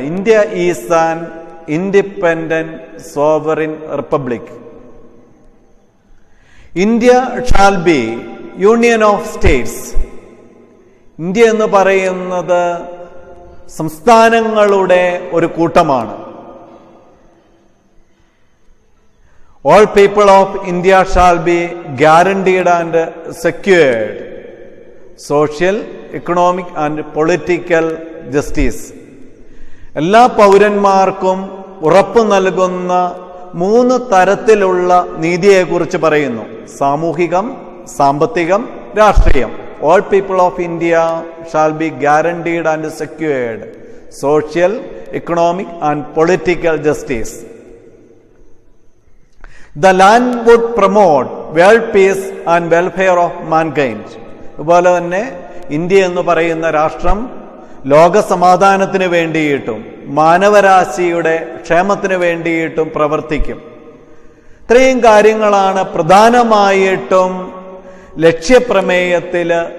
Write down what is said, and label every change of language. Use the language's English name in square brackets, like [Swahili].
[English] India is an independent sovereign republic. India shall be union of states. [Malayalam] India എന്ന് പറയുന്നത് സംസ്ഥാനങ്ങളുടെ ഒരു കൂട്ടമാണ്. [English] All people of India shall be guaranteed and secured social, economic and political justice. [Malayalam] എല്ലാ പൗരന്മാർക്കും ഉറപ്പു നൽകുന്ന 3 തരത്തിലുള്ള നീതിയെക്കുറിച്ച് പറയുന്നു: സാമൂഹികം, സാമ്പത്തികം, രാഷ്ട്രീയം. [English] All people of India shall be guaranteed and secured social, economic and political justice. The land would promote world peace and welfare of mankind. [Malayalam] അതുപോലെ തന്നെ ഇന്ത്യ എന്ന് പറയുന്ന രാഷ്ട്രം ലോക സമാധാനത്തിന് വേണ്ടിയിട്ടും മാനവരാശിയുടെ ക്ഷേമത്തിന് വേണ്ടിയിട്ടും പ്രവർത്തിക്കും. ഇത്രയും കാര്യങ്ങളാണ് പ്രധാനമായിട്ടും ലക്ഷ്യപ്രമേയത്തിൽ